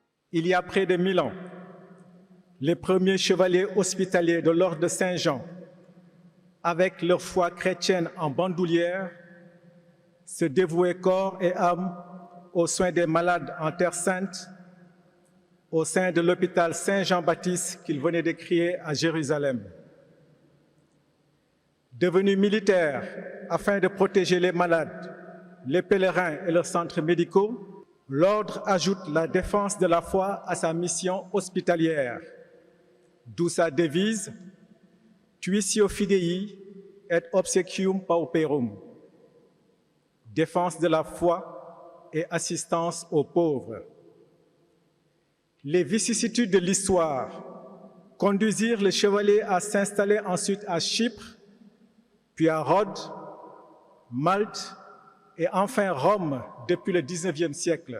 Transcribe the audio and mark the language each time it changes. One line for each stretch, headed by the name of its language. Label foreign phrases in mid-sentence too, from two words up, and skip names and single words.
French: Il y a près de 1000 ans, les premiers chevaliers hospitaliers de l'ordre de Saint-Jean, avec leur foi chrétienne en bandoulière, se dévouaient corps et âme aux soins des malades en Terre Sainte, au sein de l'hôpital Saint-Jean-Baptiste qu'ils venaient de créer à Jérusalem. Devenus militaires afin de protéger les malades, les pèlerins et leurs centres médicaux, l'ordre ajoute la défense de la foi à sa mission hospitalière, d'où sa devise «
Latin: Tuitio Fidei et obsequium pauperum »,
French: défense de la foi et assistance aux pauvres. Les vicissitudes de l'histoire conduisirent les chevaliers à s'installer ensuite à Chypre, puis à Rhodes, Malte et enfin Rome depuis le XIXe siècle.